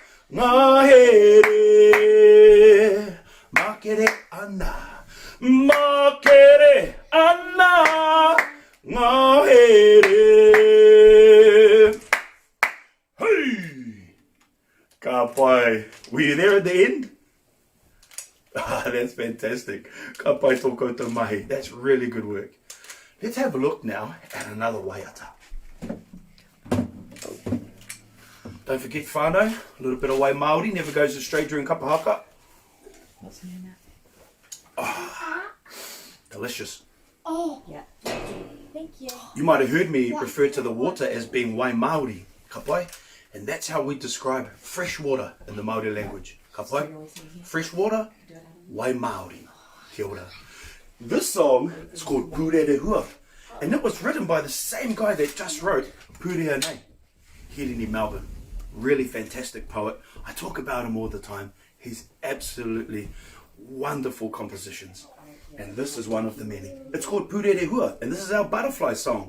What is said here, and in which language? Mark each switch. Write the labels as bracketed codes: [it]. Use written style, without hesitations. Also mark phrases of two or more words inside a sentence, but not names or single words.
[mi] Ngahere. Makere ana. Makere ana. Ngahere. [en] Hey! Kapa. Were you there at the end? Ah, that's fantastic. [mi] Kapa toko te mahi. [en] That's really good work. Let's have a look now at another waiata. Don't forget whanau. A little bit of [mi] wai Māori [en] never goes astray during Kapa Haka. What's in that? Delicious. Oh, Yeah. thank you. You might have heard me refer to the water as being [mi] wai Māori, kapai, [en] and that's how we describe fresh water in the Māori language. Kapai, fresh water, [mi] wai Māori. Kia ora. [en] This song is called Pūrere Hua, and it was written by the same guy that just wrote Pūrea Nei, here in Melbourne. Really fantastic poet. I talk about him all the time. He's absolutely wonderful compositions. And this is one of the many. It's called Pūrere Hua, and this is our butterfly song.